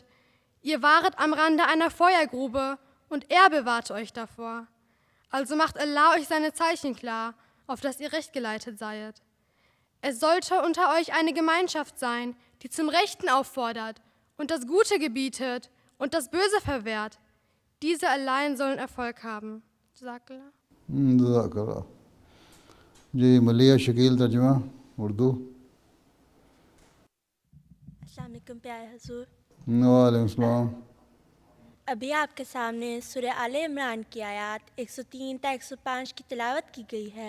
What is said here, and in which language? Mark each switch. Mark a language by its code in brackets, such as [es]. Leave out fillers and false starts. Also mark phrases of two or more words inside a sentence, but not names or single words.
[de] Ihr waret am Rande einer Feuergrube und er bewahrte euch davor. Also macht Allah euch seine Zeichen klar, auf dass ihr recht geleitet seiet. Es sollte unter euch eine Gemeinschaft sein, die zum Rechten auffordert und das Gute gebietet und das Böse verwehrt. Diese allein sollen Erfolg haben. [ar] جزاک اللہ. جزاک اللہ. [ur] جی ملیہ شکیل ترجمہ اردو. [ar] السلام علیکم [ur] پیارے حضور. [ar] وعلیکم السلام. [ur] ابھی آپ کے سامنے سورہ آل عمران کی آیات 103 تا 105 کی تلاوت کی گئی ہے.